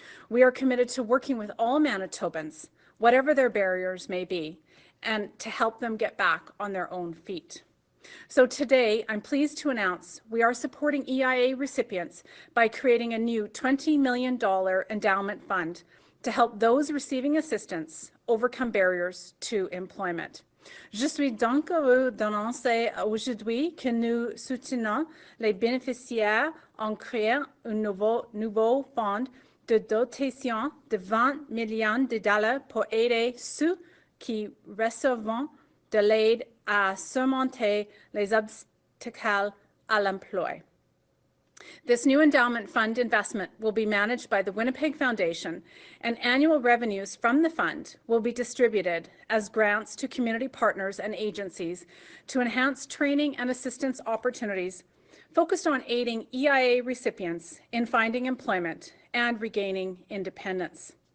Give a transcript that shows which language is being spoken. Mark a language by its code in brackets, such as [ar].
[en] We are committed to working with all Manitobans, whatever their barriers may be, and to help them get back on their own feet. So today, I'm pleased to announce we are supporting EIA recipients by creating a new $20 million endowment fund to help those receiving assistance overcome barriers to employment. [fr] Je suis donc heureux d'annoncer aujourd'hui que nous soutenons les bénéficiaires en créant un nouveau fonds de dotation de 20 millions de dollars pour aider ceux qui reçoivent de l'aide à surmonter les obstacles à l'emploi. [en] This new endowment fund investment will be managed by the Winnipeg Foundation, and annual revenues from the fund will be distributed as grants to community partners and agencies to enhance training and assistance opportunities focused on aiding EIA recipients in finding employment and regaining independence.